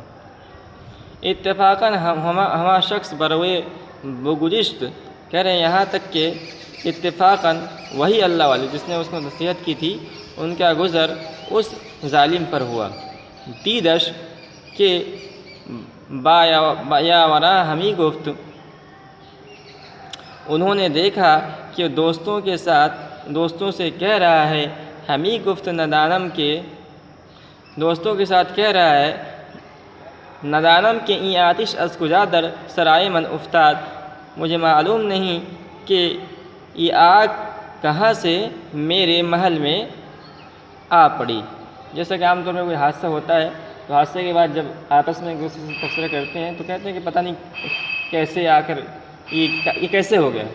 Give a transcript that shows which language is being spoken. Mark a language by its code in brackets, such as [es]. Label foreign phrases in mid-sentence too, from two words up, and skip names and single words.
[fa] اتفاقاً ہما شخص بروئے بگزشت، [ur] کہہ رہے ہیں یہاں تک کہ اتفاقاً وہی اللہ والے جس نے اس کو نصیحت کی تھی ان کا گزر اس ظالم پر ہوا۔ [fa] دیدش کہ بایا ہمی گفت، [ur] انہوں نے دیکھا کہ دوستوں سے کہہ رہا ہے، [fa] ہمی گفت ندانم کے، [ur] دوستوں کے ساتھ کہہ رہا ہے [fa] ندانم کے این آتش از کجا در سرائے من افتاد، [ur] مجھے معلوم نہیں کہ یہ آگ کہاں سے میرے محل میں آ پڑی۔ جیسا کہ عام طور پر کوئی حادثہ ہوتا ہے تو حادثے کے بعد جب آپس میں ایک دوسرے سے تبصرہ کرتے ہیں تو کہتے ہیں کہ پتہ نہیں کیسے آ کر یہ کیسے ہو گیا۔